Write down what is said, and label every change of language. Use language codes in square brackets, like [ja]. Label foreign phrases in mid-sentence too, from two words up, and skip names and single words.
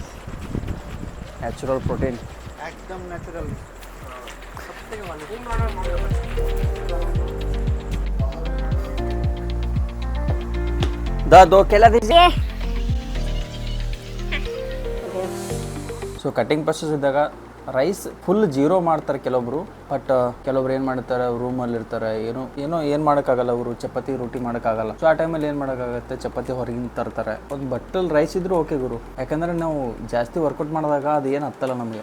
[en] natural protein, [bn] একদম ন্যাচারাল, সবথেকে ভালো। [hi] दो केला दीजिए. [kn] ಸೊ [en] cutting process [kn] ಇದ್ದಾಗ [en] rice full zero [kn] ಮಾಡ್ತಾರೆ ಕೆಲವೊಬ್ರು. ಬಟ್ ಕೆಲವೊಬ್ರು ಏನು ಮಾಡ್ತಾರೆ, ರೂಮಲ್ಲಿ ಇರ್ತಾರೆ, ಏನು ಮಾಡೋಕ್ಕಾಗಲ್ಲ, ಅವರು ಚಪಾತಿ ರೊಟ್ಟಿ ಮಾಡೋಕ್ಕಾಗಲ್ಲ. ಸೊ ಆ ಟೈಮಲ್ಲಿ ಏನು ಮಾಡೋಕ್ಕಾಗತ್ತೆ, ಚಪಾತಿ ಹೊರಗಿಂದ ತರ್ತಾರೆ. ಒಂದು ಬಟ್ಟಲ್ ರೈಸ್ ಇದ್ರೂ ಓಕೆ ಗುರು, ಯಾಕಂದರೆ ನಾವು ಜಾಸ್ತಿ ವರ್ಕೌಟ್ ಮಾಡಿದಾಗ ಅದು ಏನು ಹತ್ತಲ್ಲ ನಮಗೆ.